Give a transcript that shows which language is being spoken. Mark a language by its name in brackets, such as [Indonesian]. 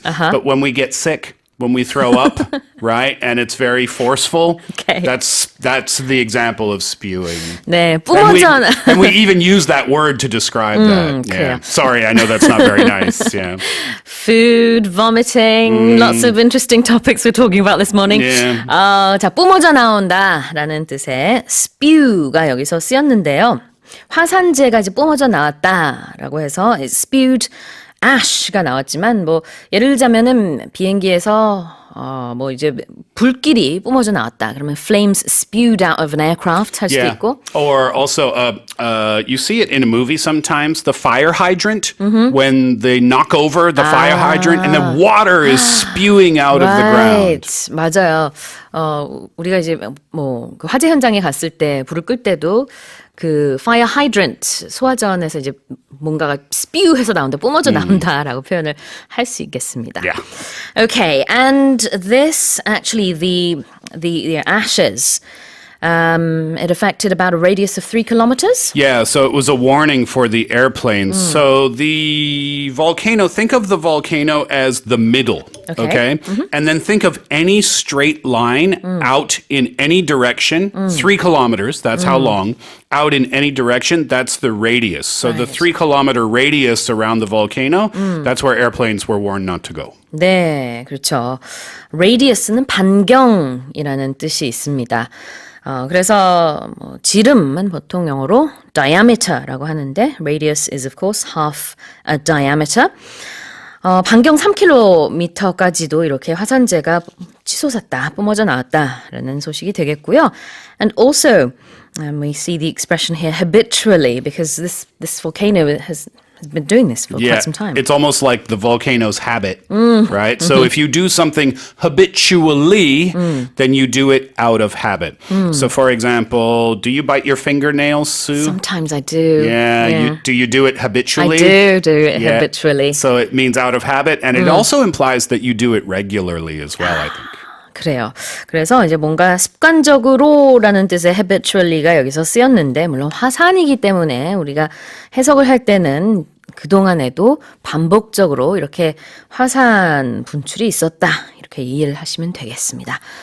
[English] But when we get sick, when we throw up, right, and it's very forceful, Okay. that's the example of spewing. [Korean] 네, [English] And [Korean] 뿜어져. [English] we even use that word to describe that. Yeah. [Korean] 그래요. [English] Sorry, I know that's not very nice. Yeah. Food, vomiting, lots of interesting topics we're talking about this morning. Yeah. [Korean] 자, 뿜어져 나온다라는 뜻의 spew가 여기서 쓰였는데요. 화산재가 이제 뿜어져 나왔다라고 해서 spewed ash가 나왔지만 뭐 예를 들자면은 비행기에서 뭐 이제 불길이 뿜어져 나왔다. 그러면 [English] flames spewed out of an aircraft [Korean] 할 수도 있고. [English] Or also, you see it in a movie sometimes, the fire hydrant, when they knock over the fire hydrant and the water is spewing out of the ground. [Korean] 맞아요. 우리가 이제 뭐 그 화재 현장에 갔을 때 불을 끌 때도 그 fire hydrant 소화전에서 이제 뭔가가 spew해서 나온다, 뿜어져 나온다라고 표현을 할 수 있겠습니다. [English] Yeah. Okay, and this actually the ashes. It affected about a radius of 3 kilometers. Yeah, so it was a warning for the airplanes. So the volcano, think of the volcano as the middle, okay? And then think of any straight line out in any direction, 3 kilometers, that's how long, out in any direction, that's the radius. So the 3 kilometer radius around the volcano, that's where airplanes were warned not to go. [Korean] 네, 그렇죠. radius는 반경이라는 뜻이 있습니다. 그래서 뭐 지름은 보통 영어로 diameter라고 하는데 [English] radius is of course half a diameter. [Korean] 반경 3km까지도 이렇게 화산재가 치솟았다, 뿜어져 나왔다라는 소식이 되겠고요. [English] And also we see the expression here habitually because this volcano has been doing this for quite some time. It's almost like the volcano's habit, right? So if you do something habitually, then you do it out of habit. So for example, do you bite your fingernails, Sue? Sometimes I do. Yeah. Do you do it habitually? I do it habitually. So it means out of habit, and it also implies that you do it regularly as well, I think. [Korean] 그래요. 그래서 이제 뭔가 습관적으로라는 뜻의 habitually가 여기서 쓰였는데 물론 화산이기 때문에 우리가 해석을 할 때는 그동안에도 반복적으로 이렇게 화산 분출이 있었다. 이렇게 이해를 하시면 되겠습니다.